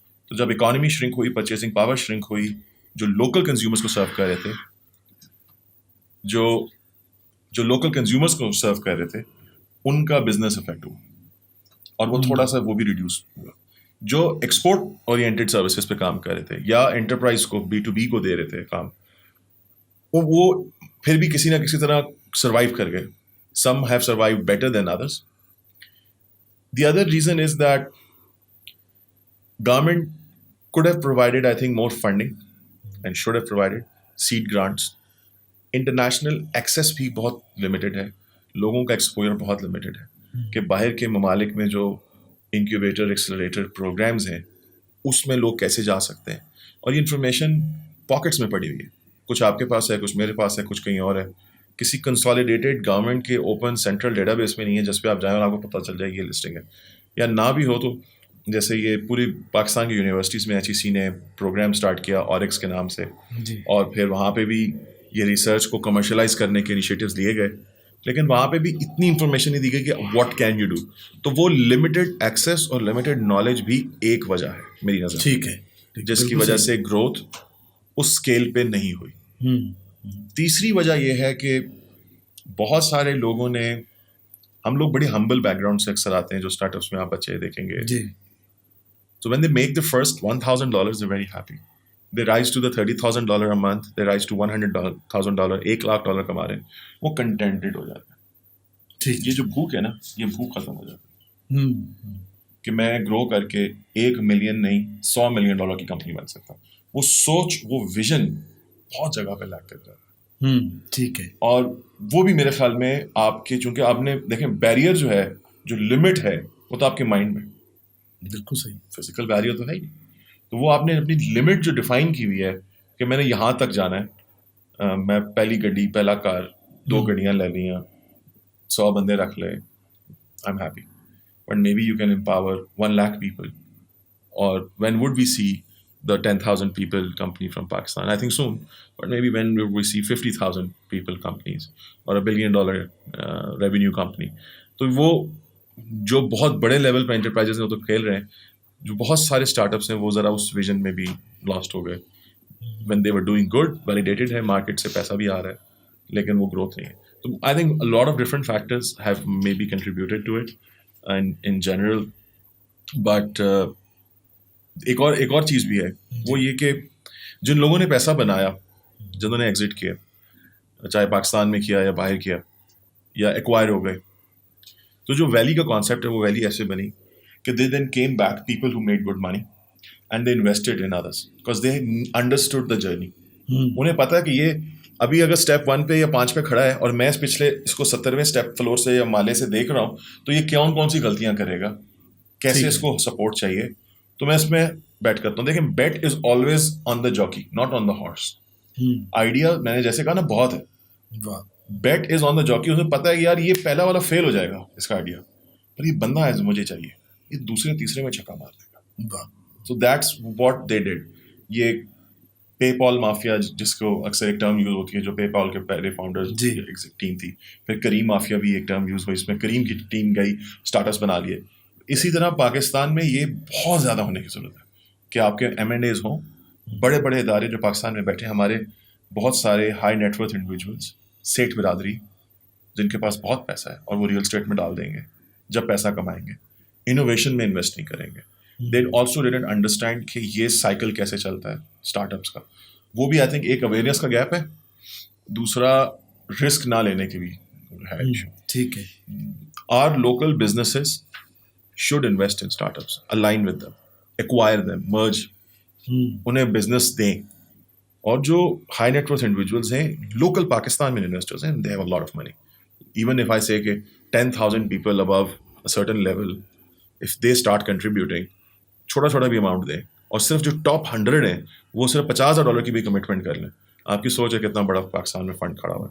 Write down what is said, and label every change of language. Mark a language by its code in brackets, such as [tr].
[ur] تو جب economy shrink ہوئی, پرچیزنگ پاور شرنک ہوئی, جو لوکل کنزیومرس کو سرو کر رہے تھے, جو لوکل کنزیومرس کو سرو کر رہے تھے, ان کا بزنس افیکٹ ہوا, اور وہ تھوڑا سا وہ بھی ریڈیوس ہوا. جو ایکسپورٹ اورینٹیڈ سروسز پہ کام کر رہے تھے یا انٹرپرائز کو B2B کو دے رہے تھے کام, وہ پھر بھی کسی نہ کسی طرح سروائیو کر گئے. [en] Some have survived better than others. The other reason is that government could have provided, I think, more funding and should have provided seed grants. [ur] International access بھی بہت limited ہے, لوگوں کا exposure بہت limited ہے کہ باہر کے ممالک میں جو انکیوبیٹر ایکسلریٹر پروگرامز ہیں اس میں لوگ کیسے جا سکتے ہیں. اور یہ انفارمیشن پاکٹس میں پڑی ہوئی ہے, کچھ آپ کے پاس ہے, کچھ میرے پاس ہے, کچھ کہیں اور ہے. کسی کنسالیڈیٹیڈ گورنمنٹ کے اوپن سینٹرل ڈیٹا بیس میں نہیں ہے جس پہ آپ جائیں اور آپ کو پتہ چل جائے یہ لسٹنگ ہے. یا نہ بھی ہو تو جیسے یہ پوری پاکستان کی یونیورسٹیز میں HEC نے پروگرام سٹارٹ کیا اورکس کے نام سے, اور پھر وہاں پہ بھی یہ ریسرچ کو کمرشلائز کرنے کے انیشیٹیوز لیے گئے, لیکن وہاں پہ بھی اتنی انفارمیشن نہیں دی گئی کہ [en] What can you do. [ur] تو وہ لمیٹڈ ایکسیس اور لمیٹڈ نالج بھی ایک وجہ ہے میری نظر, ٹھیک ہے, جس کی وجہ سے گروتھ اس اسکیل پہ نہیں ہوئی. تیسری وجہ یہ ہے کہ بہت سارے لوگوں نے, ہم لوگ بڑی ہمبل بیک گراؤنڈ سے اکثر آتے ہیں جو اسٹارٹ اپس میں آپ بچے دیکھیں گے. [en] So when they make the first $1,000, they're very happy. They rise to the $30,000 a month, they rise to $100,000, $1,00,000 [ur] کما رہے ہیں, وہ کنٹینٹڈ ہو جاتے ہیں. یہ جو بھوک ہے نا, یہ بھوک ختم ہو جاتی ہے کہ میں گرو کر کے $1 ملین نہیں $100 ملین کی کمپنی بن سکتا. وہ سوچ, وہ ویژن بہت جگہ پہ لیک کر جاتا ہے. ٹھیک ہے. اور وہ بھی میرے خیال میں آپ کے, چونکہ آپ نے دیکھیں بیریئر جو ہے, جو لمٹ ہے, وہ تو آپ کے مائنڈ میں. بالکل صحیح. فزیکل بیریئر تو ہے ہی, تو وہ آپ نے اپنی لمٹ جو ڈیفائن کی ہوئی ہے کہ میں نے یہاں تک جانا ہے, میں پہلی گڈی, پہلا کار, 2 گڈیاں لے لیا, 100 بندے رکھ لے, [en] I am happy. But maybe you can empower 1 lakh people. اور when would we see the 10,000 people company from Pakistan? I think soon, but maybe when we see 50,000 people companies or $1 billion revenue company. [ur] تو وہ جو بہت بڑے level پہ enterprises ہیں وہ تو کھیل رہے ہیں, جو بہت سارے اسٹارٹ اپس ہیں وہ ذرا اس ویژن میں بھی لاسٹ ہو گئے. [en] when they were doing good, [ur] validated ہے, مارکیٹ سے پیسہ بھی آ رہا ہے, لیکن وہ گروتھ نہیں ہے. [en] تو I think a lot of different factors have maybe contributed to it in general. [ur] But ایک اور چیز بھی ہے, وہ یہ کہ جن لوگوں نے پیسہ بنایا, جنہوں نے ایگزٹ کیا, چاہے پاکستان میں کیا یا باہر کیا یا ایکوائر ہو گئے, تو جو ویلی کا کانسیپٹ ہے وہ ویلی ایسے بنی کہ [en] they then came back, people who made good money and they invested in others because they understood the journey. [ur] انہیں پتا ہے کہ یہ ابھی اگر اسٹیپ 1 پہ یا 5 پہ کھڑا ہے اور میں اس کو 70ویں اسٹیپ فلور سے یا مالے سے دیکھ رہا ہوں, تو یہ کون سی غلطیاں کرے گا, کیسے اس کو سپورٹ چاہیے, تو میں اس میں بیٹ کرتا ہوں. [en] دیکھیں, bet is always on the jockey, not on the horse. [ur] Idea میں نے جیسے کہا نا بہت ہے, بیٹ از آن دا جاکی. اسے پتا ہے کہ یار یہ پہلا والا فیل ہو جائے گا اس کا آئیڈیا, پر یہ بندہ ہے مجھے چاہیے, یہ دوسرے تیسرے میں چھکا مار دے گا. [en] So that's what they did. [ur] یہ پے پال مافیا جس کو اکثر ایک ٹرم یوز ہوتی ہے, جو پے پال کے پہلے فاؤنڈر ٹیم تھی, پھر کریم مافیا بھی ایک ٹرم یوز ہوئی, اس میں کریم کی ٹیم گئی, اسٹارٹ اپس بنا لیے. اسی طرح پاکستان میں یہ بہت زیادہ ہونے کی ضرورت ہے کہ آپ کے M&As ہوں, بڑے بڑے ادارے جو پاکستان میں بیٹھے, ہمارے بہت سارے ہائی نیٹ ورتھ انڈیویجولس, سیٹھ برادری, جن کے پاس بہت پیسہ ہے اور وہ ریئل اسٹیٹ میں ڈال دیں گے جب پیسہ کمائیں گے, انوویشن میں انویسٹ نہیں کریں گے. [en] they also didn't understand [ur] کہ یہ سائیکل کیسے چلتا ہے اسٹارٹ اپس کا. وہ بھی [en] I think [ur] ایک اویئرنیس کا گیپ ہے, دوسرا رسک نہ لینے کی بھی ہے. ٹھیک ہے. [en] are local businesses should invest in startups, align with them, acquire them, merge, [ur] انہیں بزنس دیں, اور جو ہائی نیٹ ورتھ انڈیویجولس ہیں لوکل پاکستان میں انویسٹرز ہیں, [en] They have a lot of money. Even if I say کہ 10,000 people above a certain level, if they start contributing, [ur] چھوٹا چھوٹا بھی اماؤنٹ دیں, اور صرف جو ٹاپ 100 ہیں وہ صرف $50,000 کی بھی کمٹمنٹ کر لیں, آپ کی سوچ ہے کتنا بڑا پاکستان میں فنڈ کھڑا ہوا ہے.